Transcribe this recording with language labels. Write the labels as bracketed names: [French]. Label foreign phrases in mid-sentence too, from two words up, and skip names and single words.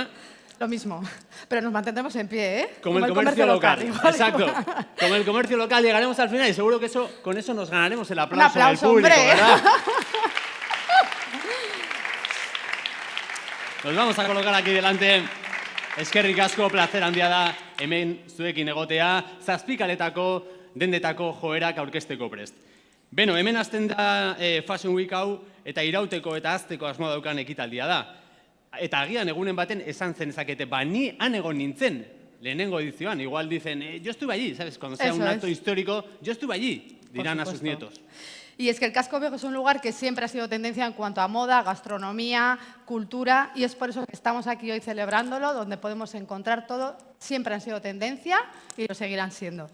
[Spanish] Lo mismo, pero nos mantendremos en pie, ¿eh? Como el comercio local. Exacto. Como el comercio local llegaremos al final y seguro que con eso nos ganaremos el aplauso del público, hombre. ¿verdad? Nos vamos a colocar aquí delante. [Basque] Eskerrik asko, placer handia da, hemen zuekin egotea, Zazpikaletako, dendetako joerak aurkezteko prest. Beno, hemen hasten da Fashion Week hau eta irauteko eta hazteko asmoa daukan ekitaldia da. Eta agian egunen baten esan zenezakete, ni han egon nintzen, lehenengo edizioan. [Spanish] Igual dicen, yo estuve allí, ¿sabes? Cuando sea un acto histórico, yo estuve allí, dirán a sus nietos. Y es que el Casco Viejo es un lugar que siempre ha sido tendencia en cuanto a moda, gastronomía, cultura, y es por eso que estamos aquí hoy celebrándolo, donde podemos encontrar todo. Siempre han sido tendencia y lo seguirán siendo.